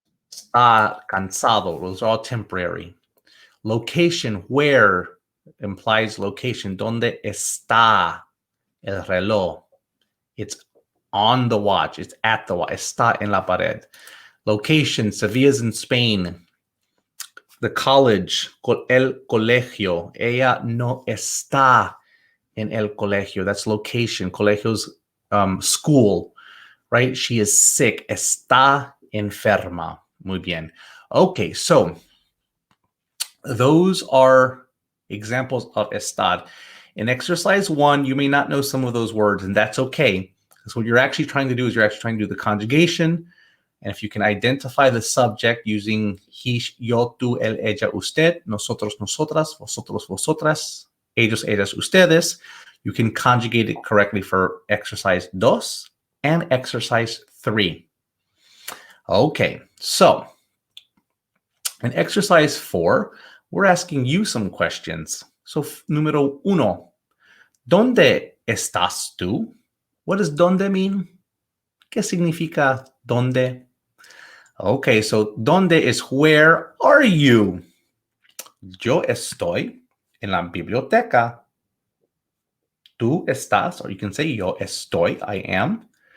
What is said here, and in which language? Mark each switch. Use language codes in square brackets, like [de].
[es] Está cansado. [en] Those are all temporary. Location, where, implies location. [es] ¿Dónde está el reloj? [en] It's on the watch. It's at the watch. [es] Está en la pared. [en] Location, Sevilla's in Spain. The college, el colegio. [es] Ella no está en el colegio. [en] That's location. Colegio's school, right? She is sick. [es] Está enferma. Muy bien. [en] Okay, so those are examples of estar. In exercise 1, you may not know some of those words, and that's okay. Because what you're actually trying to do is you're actually trying to do the conjugation. And if you can identify the subject using he, [es] yo, tú, él, ella, usted, nosotros, nosotras, vosotros, vosotras, ellos, ellas, ustedes, [en] you can conjugate it correctly for exercise 2 and exercise 3. Okay, so in exercise 4, we're asking you some questions. [es] So, número 1, ¿dónde estás tú? [en] What does ¿dónde mean? [es] ¿Qué significa ¿dónde? [en] Okay, so ¿dónde is where are you? [es] Yo estoy en la biblioteca. Tú estás, [en] or you can say [es] yo estoy, [en] I am.